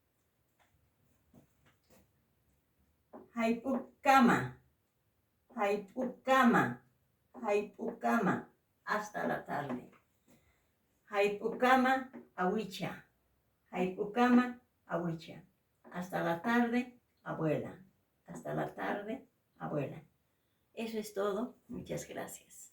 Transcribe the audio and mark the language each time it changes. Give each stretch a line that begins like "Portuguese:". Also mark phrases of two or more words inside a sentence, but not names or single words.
Aymara: Haipukama. Haipukama. Haipukama.
Spanish: Hasta la tarde.
Aymara: Haipukama, awicha. Haipukama, awicha.
Spanish: Hasta la tarde, abuela. Hasta la tarde, abuela. Eso es todo. Muchas gracias.